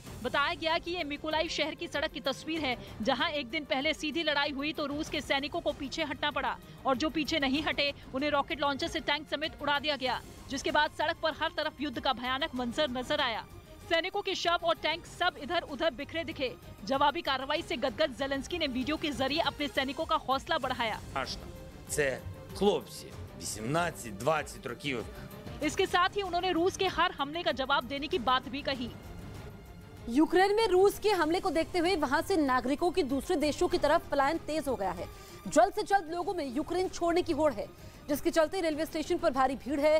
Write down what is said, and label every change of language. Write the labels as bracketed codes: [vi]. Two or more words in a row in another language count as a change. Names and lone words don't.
[hi] बताया गया कि ये मिकोलाइव शहर की सड़क की तस्वीर है, जहां एक दिन पहले सीधी लड़ाई हुई तो रूस के सैनिकों को पीछे हटना पड़ा और जो पीछे नहीं हटे उन्हें [en] rocket launcher [hi] से टैंक समेत उड़ा दिया गया, जिसके बाद सड़क पर हर तरफ युद्ध का भयानक मंजर नजर आया। सैनिकों के शव और टैंक सब इधर उधर बिखरे दिखे। जवाबी कार्रवाई से गदगद जेलेंस्की ने वीडियो के जरिए अपने सैनिकों का हौसला बढ़ाया। [uk] Це хлопці 18-20 років. [hi] इसके साथ ही उन्होंने रूस के हर हमले का जवाब देने की बात भी कही। यूक्रेन में रूस के हमले को देखते हुए वहां से नागरिकों की दूसरे देशों की तरफ पलायन तेज हो गया है। जल्द से जल्द लोगों में यूक्रेन छोड़ने की होड़ है, जिसके चलते [en] railway station [hi] पर भारी भीड़ है।